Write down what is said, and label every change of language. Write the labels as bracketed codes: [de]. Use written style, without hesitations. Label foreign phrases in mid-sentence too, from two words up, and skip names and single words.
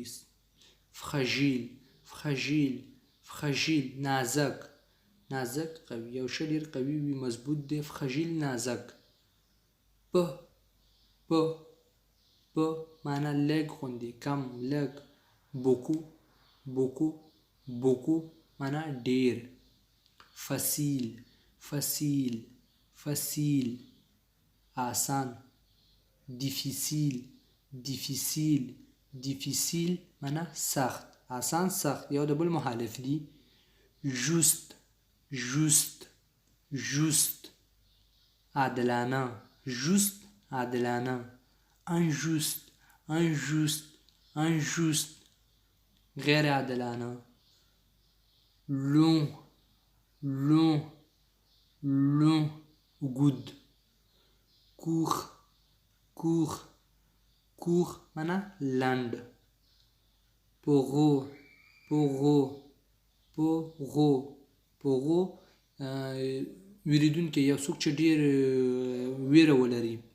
[fr] fragile fragile fragile [ps] نازک نازک قوي، یو شی ډیر قوي وي، مضبوط دی. fragile نازک. په په په معنا لږ غوندې، کم، لږ. [fr] beaucoup beaucoup beaucoup [ps] معنا ډیر. [fr] facile facile facile آسان. difficile difficile difficile [ps] معنا سخت. آسان سخت یو د بل مخالف دي. [fr] juste juste juste عادلانه. juste عادلانه. injuste injuste injuste [ps] غیر عادلانه. [fr] long long long اوږد. court court court [ps] معنا لنډ. [fr] pogo pogo pogo pogo [ps] ویریدونکی، یو څوک چې ډیر ویره ولري.